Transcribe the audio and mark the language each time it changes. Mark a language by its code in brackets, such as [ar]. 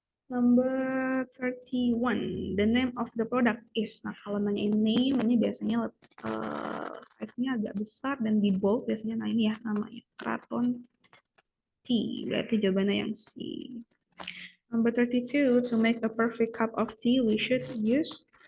[en] Number 31, the name of the product is. [id] Nah, kalau nanyain name, ini biasanya size-nya agak besar dan di bold biasanya. Nah, ini ya namanya Kraton tea, berarti jawabannya yang C. [en] Number 32, to make a perfect cup of tea, we should use.